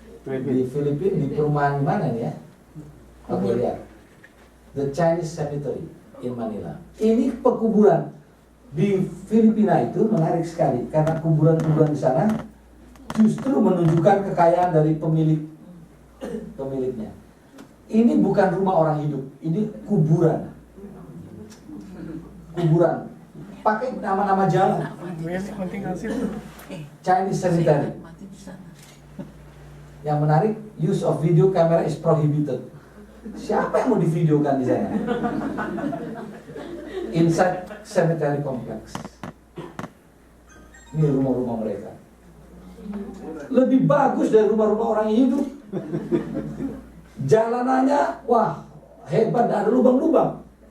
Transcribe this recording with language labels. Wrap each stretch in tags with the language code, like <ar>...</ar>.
<id>Di Filipina, di perumahan mana ini ya? Oke, lihat.</id> <en>The Chinese Cemetery in Manila.</en> <id>Ini pekuburan di Filipina itu menarik sekali karena kuburan-kuburan di sana justru menunjukkan kekayaan dari pemiliknya. Ini bukan rumah orang hidup, ini kuburan. Kuburan. Pakai nama-nama jalan. Chinese Cemetery. Yang menarik,</id> <en>use of video camera is prohibited.</en> <id>Siapa yang mau divideokan di sana?</id> <en>Inside cemetery complex.</en> <id>Ini rumah-rumah mereka. Lebih bagus dari rumah-rumah orang yang hidup. Jalanannya, wah, hebat, ada lubang-lubang.</id>